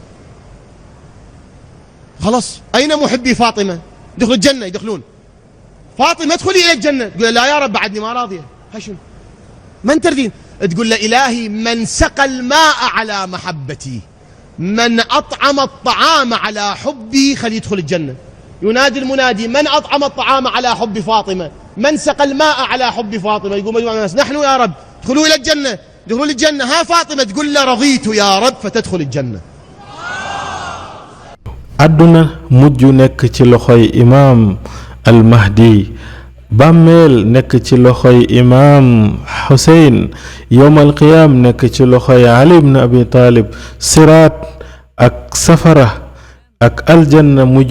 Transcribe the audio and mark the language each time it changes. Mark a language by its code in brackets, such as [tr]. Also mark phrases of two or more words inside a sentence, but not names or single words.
[ar] خلاص أين محبي فاطمة دخلوا الجنة يدخلون فاطمة ادخلي إلى الجنة تقول لا يا رب بعدني ما راضية هشم من تردين تقول له إلهي من سقى الماء على محبتي من أطعم الطعام على حبي خلي يدخل الجنة ينادي المنادي من أطعم الطعام على حب فاطمة من سقى الماء على حب فاطمة يقول مجموعة الناس نحن يا رب ادخلوا إلى الجنة دخلوا للجنة ها فاطمة تقول له رضيت يا رب فتدخل الجنة [wo] àdduna mujj nekk ci loxoy imaam al mahdi bàmmeel nekk ci loxoy imaam Xuseyn [ar] يوم القيامة [wo] nekk ci loxoy Ali ibn Abi Talib siraat ak safara ak aljanna mujj